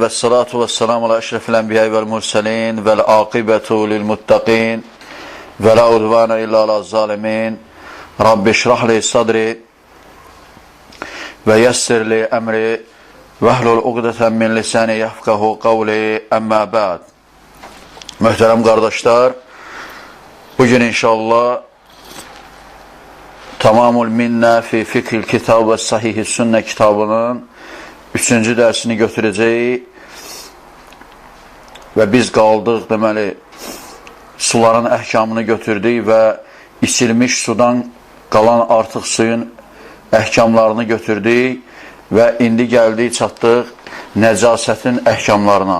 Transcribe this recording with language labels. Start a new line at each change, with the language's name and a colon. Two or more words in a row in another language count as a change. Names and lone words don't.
Arabic: والصلاة والسلام على أشرف الأنبياء والمرسلين. والعاقبة للمتقين. ولا عدوان إلا على الظالمين. رب اشرح لي صدري. ويسر لي أمري. واحلل عقدة من لساني يفقهوا قولي. أما بعد.
Azerbaijani: Möhtərəm qardaşlar, bugün inşallah Tamamul Minnə fi Fiqhil Kitab və Sahih-i Sünnə kitabının 3-cü dərsini götürəcəyik və biz qaldıq, deməli, suların əhkamını götürdük və içilmiş sudan qalan artıq suyun əhkamlarını götürdük və indi gəldik, çatdıq nəcasətin əhkamlarına.